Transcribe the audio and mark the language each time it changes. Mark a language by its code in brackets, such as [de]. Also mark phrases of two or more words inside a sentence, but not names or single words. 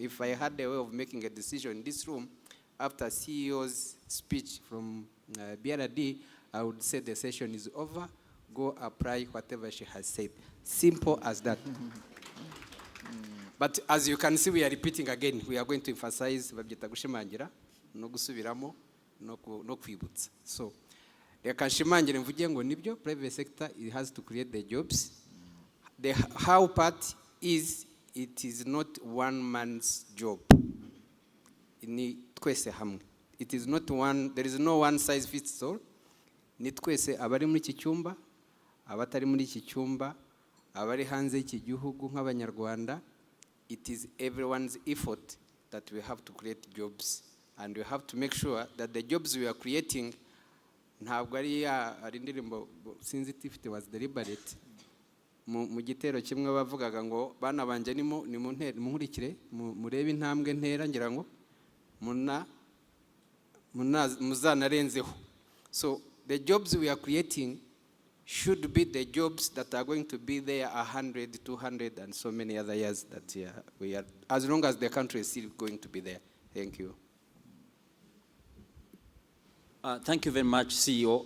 [en] If I had a way of making a decision in this room, after CEO's speech from BRD, I would say the session is over, go apply whatever she has said. Simple as that. But as you can see, we are repeating again. We are going to emphasize [rw] babyita gushimangira, no gusubiramo, no kwibutsa. [en] So, [rw] reka nshimangire mvuge ngo nibyo [en] private sector it has to create the jobs. The how part is it is not one man's job. [rw] Ni twese hamwe. [en] It is not one, there is no one size fits all. [rw] Ni twese abari muri iki cyumba, abatari muri iki cyumba, abari hanze y'iki gihugu nk'abanyarwanda. [en] It is everyone's effort that we have to create jobs, and we have to make sure that the jobs we are creating [rw] ntabwo ari indirimbo sinzi [en] if it was deliberate [rw] mu gitero kimwe bavugaga ngo bana banje nimunkurikire murebe intambwe ntera ngira ngo muzanarenzeho. [en] So the jobs we are creating should be the jobs that are going to be there 100, 200 and so many other years that we are, as long as the country is still going to be there. Thank you. Thank you very much, CEO.